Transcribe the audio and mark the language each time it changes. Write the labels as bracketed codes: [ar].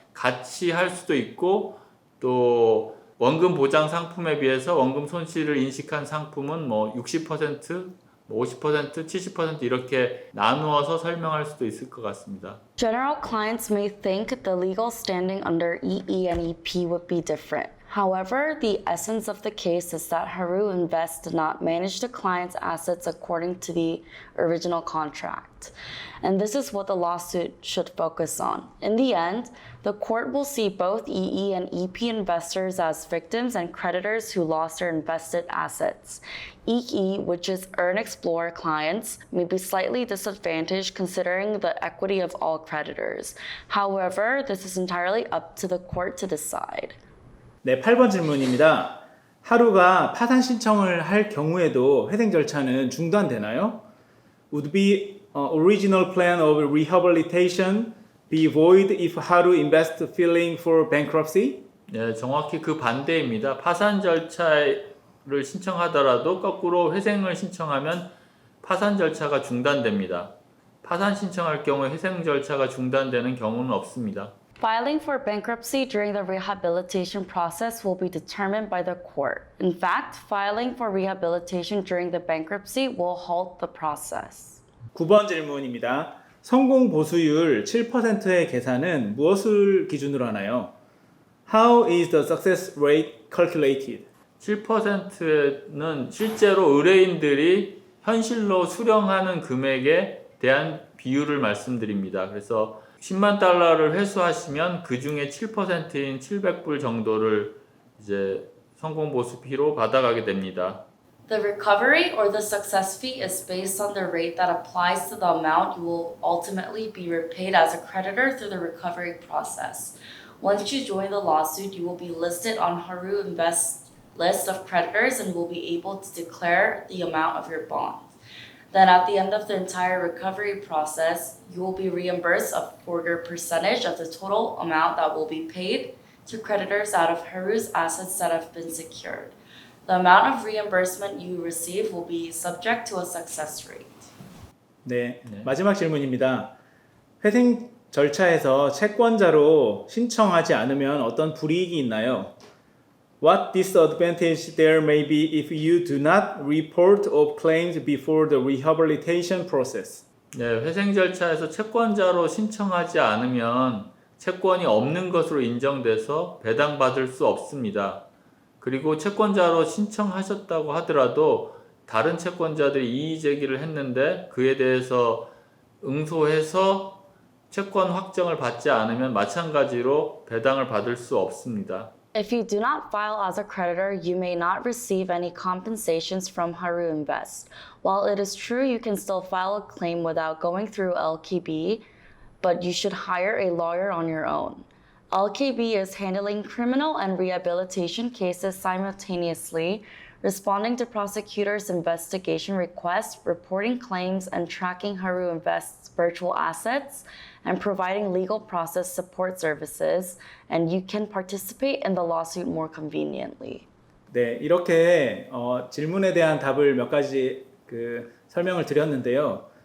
[ko] 같이 할 수도 있고 또 원금 보장 상품에 비해서 원금 손실을 인식한 상품은 뭐 60%, 50%, 70% 이렇게 나누어서 설명할 수도 있을 것 같습니다. [en] General clients may think the legal standing under EE and EP would be different. However, the essence of the case is that Haru Invest did not manage the client's assets according to the original contract. And this is what the lawsuit should focus on. In the end, the court will see both EE and EP investors as victims and creditors who lost their invested assets. EE, which is Earn Explorer clients, may be slightly disadvantaged considering the equity of all creditors. However, this is entirely up to the court to decide. [ko] 네, 8번 질문입니다. 하루가 파산 신청을 할 경우에도 회생 절차는 중단되나요? [en] Would be original plan of rehabilitation be void if 하루 invest filing for bankruptcy? [ko] 네, 정확히 그 반대입니다. 파산 절차를 신청하더라도 거꾸로 회생을 신청하면 파산 절차가 중단됩니다. 파산 신청할 경우에 회생 절차가 중단되는 경우는 없습니다. [en] Filing for bankruptcy during the rehabilitation process will be determined by the court. In fact, filing for rehabilitation during the bankruptcy will halt the process. [ko] 9번 질문입니다. 성공 보수율 7%의 계산은 무엇을 기준으로 하나요? [en] How is the success rate calculated? [ko] 7%는 실제로 의뢰인들이 현실로 수령하는 금액에 대한 비율을 말씀드립니다. 그래서 10만 달러를 회수하시면 그 중에 7%인 700불 정도를 이제 성공 보수비로 받아가게 됩니다. [en] The recovery or the success fee is based on the rate that applies to the amount you will ultimately be repaid as a creditor through the recovery process. Once you join the lawsuit, you will be listed on Haru Invest's list of creditors and will be able to declare the amount of your bond. Then at the end of the entire recovery process, you will be reimbursed for your percentage of the total amount that will be paid to creditors out of Haru's assets that have been secured. The amount of reimbursement you receive will be subject to a success rate. [ko] 네, 마지막 질문입니다. 회생 절차에서 채권자로 신청하지 않으면 어떤 불이익이 있나요? [en] What disadvantage there may be if you do not report of claims before the rehabilitation process? [ko] 네, 회생 절차에서 채권자로 신청하지 않으면 채권이 없는 것으로 인정돼서 배당받을 수 없습니다. 그리고 채권자로 신청하셨다고 하더라도 다른 채권자들이 이의 제기를 했는데 그에 대해서 응소해서 채권 확정을 받지 않으면 마찬가지로 배당을 받을 수 없습니다. [en] If you do not file as a creditor, you may not receive any compensations from Haru Invest. While it is true you can still file a claim without going through LKB, but you should hire a lawyer on your own. LKB is handling criminal and rehabilitation cases simultaneously, responding to prosecutors' investigation requests, reporting claims, and tracking Haru Invest's virtual assets, and providing legal process support services, and you can participate in the lawsuit more conveniently. [ko] 네, 이렇게 질문에 대한 답을 몇 가지 설명을 드렸는데요.